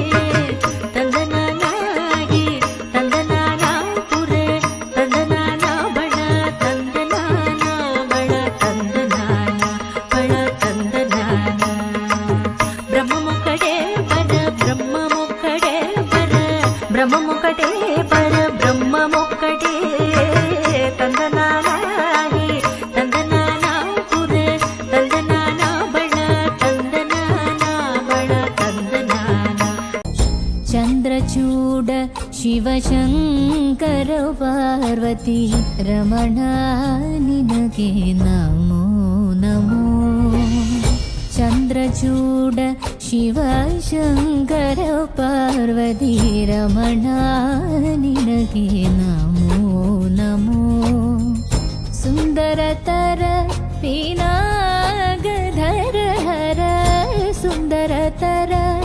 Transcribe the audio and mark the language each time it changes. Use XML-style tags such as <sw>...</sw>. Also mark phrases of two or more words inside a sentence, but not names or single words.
<te>తందనానాగీ తందనాన పురే తందనాన బళ తందనాన బళ తందనాన బళ తందనాన బ్రహ్మముకటే పరబ్రహ్మముకటే పరబ్రహ్మముకటే పరబ్రహ్మముకటే परब्रह्ममुकटे తందనానాగీ తందనాన పురే తందనాన బళ తందనాన బళ తందనాన बळ तंदनाना</te> <kn>ಚಂದ್ರಚೂಡ ಶಿವಶಂಕರ ಪಾರ್ವತೀ ರಮಣಾ ನಿನಗೆ ನಮೋ ನಮೋ ಚಂದ್ರಚೂಡ ಶಿವಶಂಕರ ಪಾರ್ವತೀ ರಮಣಾ ನಿನಗೆ ನಮೋ ನಮೋ ಸುಂದರತರ ಪಿನಾಗಧರ ಹರ ಸುಂದರತರ</kn>